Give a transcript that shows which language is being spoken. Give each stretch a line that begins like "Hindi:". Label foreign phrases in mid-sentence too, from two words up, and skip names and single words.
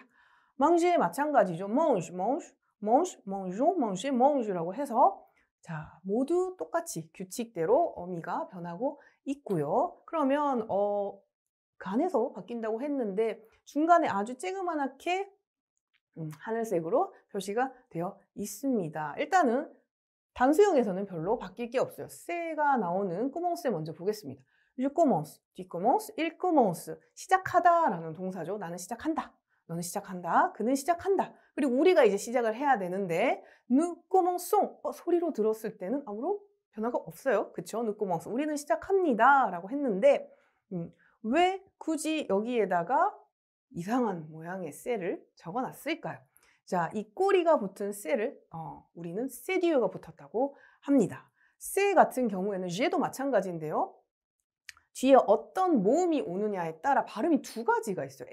Korean: manger 마찬가지죠.
French: mange, mange, mange, mangeons, manger,
Korean: mange라고 해서 자, 모두 똑같이 규칙대로 어미가 변하고 있고요. 그러면 간에서 바뀐다고 했는데 중간에 아주 쬐그만하게 하늘색으로 표시가 되어 있습니다. 일단은 단수형에서는 별로 바뀔 게 없어요. 쎄가 나오는 commencer 먼저 보겠습니다.
French: Je commence, tu commences, il commence.
Korean: 시작하다라는 동사죠. 나는 시작한다. 너는 시작한다. 그는 시작한다. 그리고 우리가 이제 시작을 해야 되는데
French: nous commençons.
Korean: 소리로 들었을 때는 아무런 변화가 없어요. 그쵸?
French: nous commençons.
Korean: 우리는 시작합니다. 라고 했는데 왜 굳이 여기에다가 이상한 모양의 쎄를 적어놨을까요? 자, 이 꼬리가 붙은 쎄를 우리는 세디유가 붙었다고 합니다. 쎄 같은 경우에는 쥐에도 마찬가지인데요. 뒤에 어떤 모음이 오느냐에 따라 발음이 두 가지가 있어요.